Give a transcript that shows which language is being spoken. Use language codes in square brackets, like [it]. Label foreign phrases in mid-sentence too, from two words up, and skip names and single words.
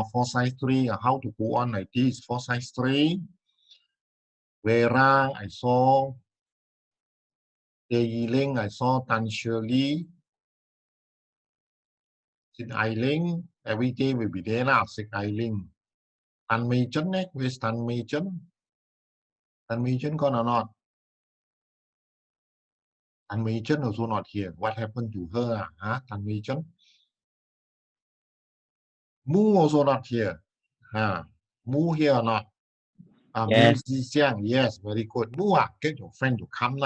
[en] For size 3, how to go on like this? For size 3, Vera, I saw. Yiling, I saw. Tan Shirley. Sit Ailing, every day will be there now. Sit Ailing. Tan Mei Chen, where's Tan Mei Chen? Tan Mei Chen gone or not? Tan Mei Chen also not here. What happened to her? Tan Mei Chen? Mu also not here. Mu here or not? Mu Yes. Zixiang. Yes, very good. Mu, get your friend to come now.